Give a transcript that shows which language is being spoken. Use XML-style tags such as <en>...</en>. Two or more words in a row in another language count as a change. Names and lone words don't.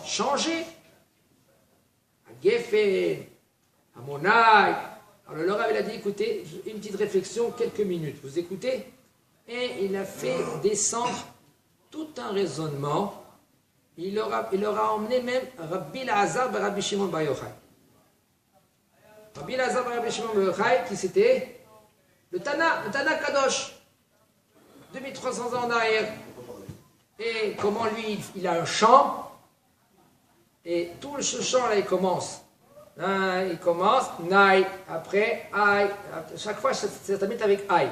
<fr>Changez. À Geffen, à Monaï. Alors le Rav, il a dit, écoutez, une petite réflexion, quelques minutes. Vous écoutez? Et il a fait descendre tout un raisonnement. Il leur a emmené même Rabbi Lazar et Rabbi Shimon Bar Yochai. Rabbi Lazar et Rabbi Shimon Bar Yochai, qui c'était le</fr> <he>תנא קדוש,</he> <fr>2300 ans en arrière. Et comment lui, il a un chant, et tout ce chant-là, il commence. Il commence, Naï, après, Aïe, chaque fois, ça termine avec Aïe.</fr>